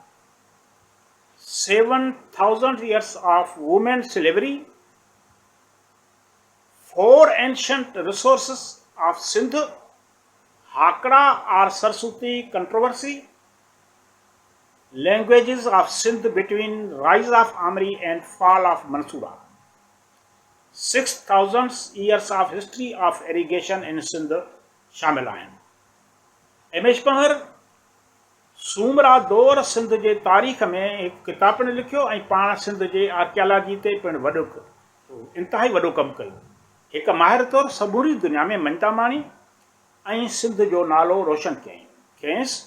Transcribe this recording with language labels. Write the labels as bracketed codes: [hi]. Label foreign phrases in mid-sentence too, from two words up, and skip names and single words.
[en] 7,000 years of women slavery, 4 ancient resources of Sindh, Hakra or Sarsuti controversy, languages of Sindh between rise of Amri and fall of Mansura, 6,000 years of history of irrigation in Sindh [sd] शामिल आहिनि। एम एच पंवर सूमरा दौर सिंध जे तारीख़ में हिकु किताब पिणु लिखियो ऐं पाण सिंध जे आर्कियालॉजी ते पिणु इंतिहाई वॾो कमु कयो। हिकु माहिर तौरु समूरी दुनिया में मञता माणी ऐं सिंध जो नालो रोशन कयईंसि।